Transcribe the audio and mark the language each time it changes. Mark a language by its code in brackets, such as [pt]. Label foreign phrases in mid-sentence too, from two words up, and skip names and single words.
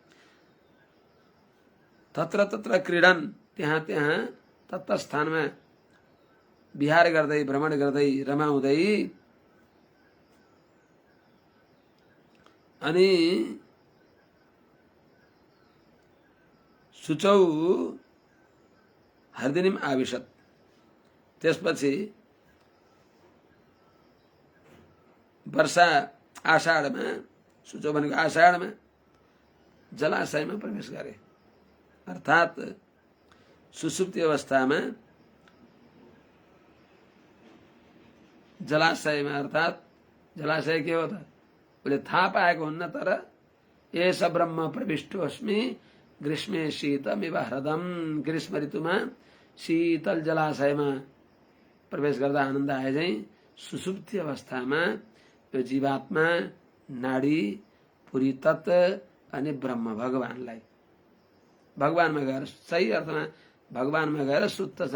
[sa] तत्र तत्र क्रीडन, [ne] त्यहाँ त्यहाँ तत्र स्थानमा विहार गर्दै, भ्रमण गर्दै, रमाउँदै अनि [sa] शुचौ हर्दिनीम आविशत। [ne] त्यसपछि वर्षा आषाढमा, शुचौ भनेको आषाढमा जलाशयमा प्रवेश गरे। अर्थात सुसुप्ति अवस्थामा जलाशयमा, अर्थात जलाशय के हो त उसले थाहा पाएको हुन्न, तर [sa] एष ब्रह्म प्रविष्टो अस्मि ग्रीष्मे शीतमिव हृदम, [ne] ग्रीष्म ऋतुमा शीतल जलाशयमा प्रवेश गर्दा आनन्द आए झैं सुसुप्ति अवस्थामा यो जीवात्मा नाडी पुरी तत्व अनि ब्रह्म भगवानलाई भगवानमा गएर सही अर्थमा भगवानमा गएर सुत्त छ।